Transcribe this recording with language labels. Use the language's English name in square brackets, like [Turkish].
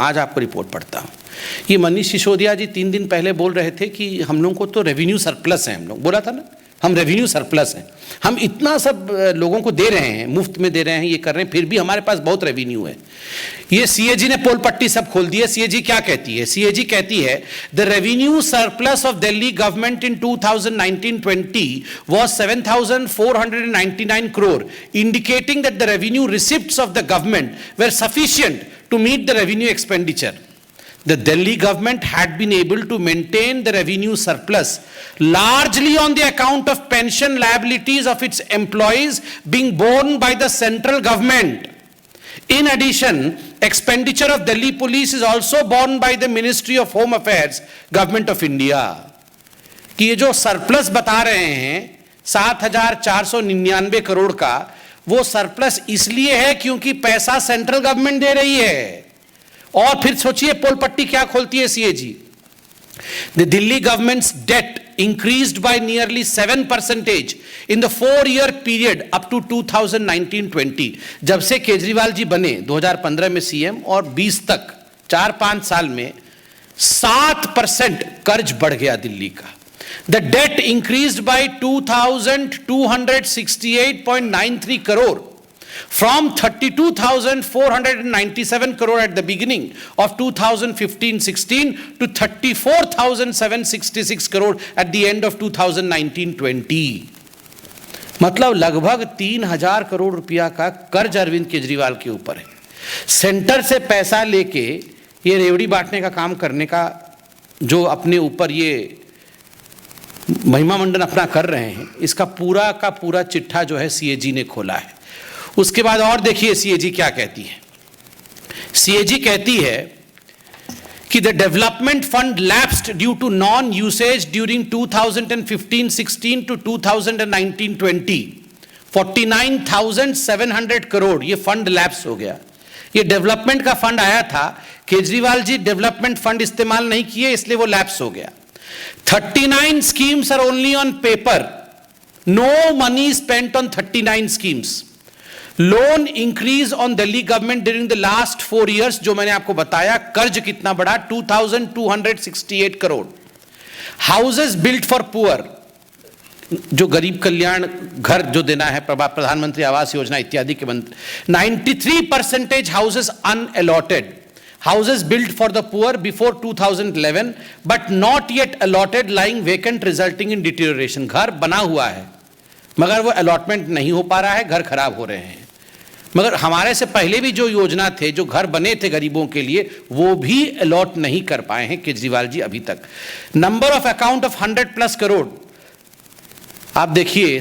[Hindi] आज आपको रिपोर्ट पढ़ता हूं। ये मनीष सिसोदिया जी 3 दिन पहले बोल रहे थे कि हम लोगों को तो रेवेन्यू सरप्लस है, हम लोग बोला था ना, हम रेवेन्यू सरप्लस हैं, हम इतना सब लोगों को दे रहे हैं, मुफ्त में दे रहे हैं, ये कर रहे हैं, फिर भी हमारे पास बहुत रेवेन्यू है। ये सीएजी ने पोल पट्टी सब खोल दी है। सीएजी क्या कहती है? सीएजी कहती है [English] The revenue surplus of Delhi government in 2019-20 was 7,499 crore, indicating that the revenue receipts of the government were sufficient to meet the revenue expenditure. The Delhi government had been able to maintain the revenue surplus largely on the account of pension liabilities of its employees being borne by the central government. In addition, expenditure of Delhi police is also borne by the Ministry of Home Affairs, Government of India. [Hindi] कि ये जो surplus बता रहे हैं 7,499 करोड़ का, वो surplus इसलिए है क्योंकि पैसा सेंट्रल गवर्नमेंट दे रही है। और फिर सोचिए पोल पट्टी क्या खोलती है CAG. [English] The Delhi government's debt increased by nearly 7% in the 4-year period up to 2019-20। [Hindi] जब से केजरीवाल जी बने 2015 में सीएम और 20 तक 4-5 साल में 7% कर्ज बढ़ गया दिल्ली का। [English] The debt increased by 2,268.93 crore from 32,497 crore at the beginning of 2015-16 to 34,766 crore at the end of 2019-20। [Hindi] मतलब लगभग 3,000 करोड़ रुपया का कर्ज अरविंद केजरीवाल के ऊपर है। सेंटर से पैसा लेके ये रेवड़ी बांटने का काम करने का जो अपने ऊपर ये महिमा मंडन अपना कर रहे हैं, इसका पूरा का पूरा चिट्ठा जो है सीएजी ने खोला है। उसके बाद और देखिए सीएजी क्या कहती है। सीएजी कहती है कि [English] the development fund lapsed due to non usage during 2015-16 to 2019-20 [Hindi] 49,700 crore ये फंड लैप्स हो गया। ये डेवलपमेंट का फंड आया था, केजरीवाल जी डेवलपमेंट फंड इस्तेमाल नहीं किए इसलिए वो लैप्स हो गया। [English] 39 schemes are only on paper, no money spent on 39 schemes। Loan increase on Delhi government during the last 4 years, [Hindi] जो मैंने आपको बताया। कर्ज कितना बढ़ा? 2,268 crore. [English] houses built for poor, [Hindi] जो गरीब कल्याण घर जो देना है, प्रधानमंत्री आवास योजना इत्यादि के बंद, 93% houses अनअलॉटेड। [English] Houses built for the poor before 2011 but not yet allotted, lying vacant resulting in deterioration। [Hindi] घर बना हुआ है मगर वो अलॉटमेंट नहीं हो पा रहा है, घर खराब हो रहे हैं। मगर हमारे से पहले भी जो योजना थे, जो घर बने थे गरीबों के लिए, वो भी अलॉट नहीं कर पाए हैं केजरीवाल जी अभी तक। [English] number of account of 100+ crore [Hindi] आप देखिए।